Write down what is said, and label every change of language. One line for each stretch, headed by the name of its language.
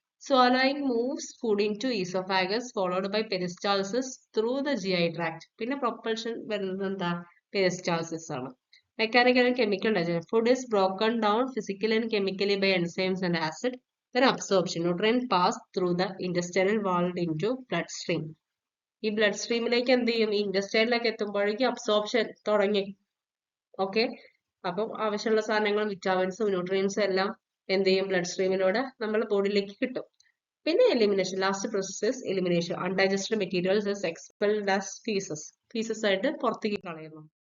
English: Swallowing moves food into esophagus followed by peristalsis through the GI tract.
Malayalam: പിന്നെ propulsion വരുന്നത് എന്താ, peristalsis ആണ്.
English: Mechanical and chemical digestion. Food is broken down physically and chemically by enzymes and acid. Then absorption. Nutrient pass through the intestinal wall into bloodstream.
Malayalam: ഈ blood സ്ട്രീമിലേക്ക് എന്ത് ചെയ്യും, ഇൻറ്റസ്റ്റൈനിലേക്ക് എത്തുമ്പോഴേക്കും absorption തുടങ്ങി. Okay, അപ്പം ആവശ്യമുള്ള സാധനങ്ങളും വിറ്റാമിൻസും ന്യൂട്രിയൻസും എല്ലാം എന്ത് ചെയ്യും, ബ്ലഡ് സ്ട്രീമിലൂടെ നമ്മുടെ ബോഡിയിലേക്ക് കിട്ടും.
English: പിന്നെ elimination, last process elimination. Undigested materials is expelled as faeces
Malayalam: ആയിട്ട് പുറത്തേക്ക് കളയുന്നു.